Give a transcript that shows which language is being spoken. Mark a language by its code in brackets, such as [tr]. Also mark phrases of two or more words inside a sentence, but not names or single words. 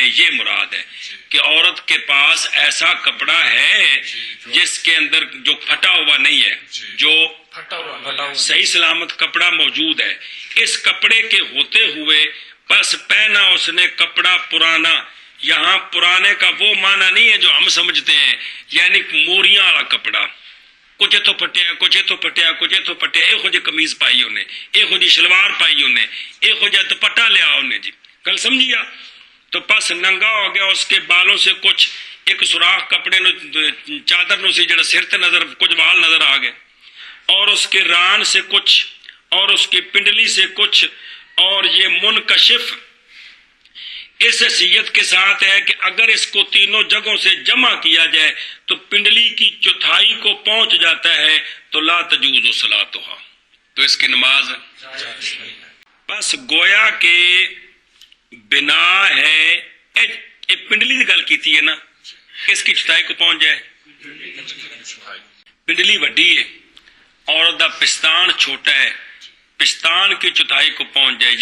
[ur] یہ مراد ہے کہ عورت کے پاس ایسا کپڑا ہے جس کے اندر جو پھٹا ہوا نہیں ہے، جو صحیح سلامت کپڑا موجود ہے. اس کپڑے کے ہوتے ہوئے بس پہنا اس نے کپڑا پرانا. یہاں پرانے کا وہ معنی نہیں ہے جو ہم سمجھتے ہیں، یعنی موریاں والا کپڑا، [pa] کچھ اتوں پٹیا کچھ اتوں پٹیا کچھ اتوں پٹیا. یہو جی قمیض پائی انہیں، یہو جی شلوار پائی انہیں، یہو جہ دوپٹہ لیا انہیں. جی گل سمجھیا؟ [ur] تو پس ننگا ہو گیا، اس کے بالوں سے کچھ ایک سوراخ [pa] کپڑے نو چادر نو سی جڑا سر تے [ur] نظر کچھ وال نظر آ گئے، اور اس کے ران سے کچھ، اور اس کی پنڈلی سے کچھ، اور یہ منکشف اس حیثیت کے ساتھ ہے کہ اگر اس کو تینوں جگہوں سے جمع کیا جائے تو پنڈلی کی چوتھائی کو پہنچ جاتا ہے تو [ar] لا تجوز صلاتها، [ur] تو اس کی نماز. بس گویا کہ بنا ہے پنڈلی کی [pa] گل کیتی [ur] ہے نا، کس کی چوتھائی کو پہنچ جائے. [pa] پنڈلی وڈی ہے، عورت دا پستان چھوٹا ہے، [ur] پستان کی چوتھائی کو پہنچ جائے.